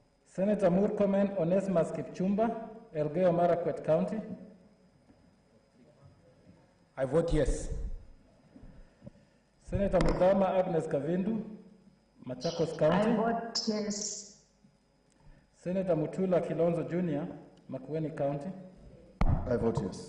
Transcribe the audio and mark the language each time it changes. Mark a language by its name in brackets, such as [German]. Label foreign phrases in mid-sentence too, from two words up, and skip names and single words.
[English] Senator Murkomen Onesimus Kipchumba, Elgeyo Marakwet County. I vote yes. Senator Mudama Agnes Kavindu, Machakos County. I vote yes. Senator Mutula Kilonzo Jr., Makueni County. I vote yes.